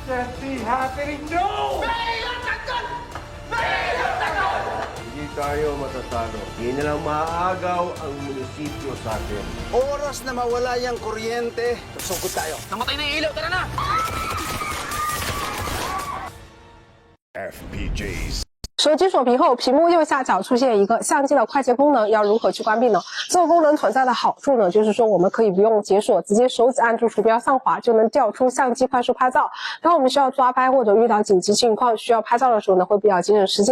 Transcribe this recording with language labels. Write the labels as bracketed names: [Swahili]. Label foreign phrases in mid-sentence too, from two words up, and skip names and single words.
[Filipino] Hindi tayo matatalo. Hindi na lang maaagaw ang munisipyo sa atin. Oras na mawala yung kuryente, susugod tayo. Namatay na yung ilaw, tara na! FPJs. [Chinese] 手机锁屏后，屏幕右下角出现一个相机的快捷功能，要如何去关闭呢？这个功能存在的好处呢，就是说我们可以不用解锁，直接手指按住鼠标上滑就能调出相机快速拍照。当我们需要抓拍或者遇到紧急情况需要拍照的时候呢，会比较节省时间。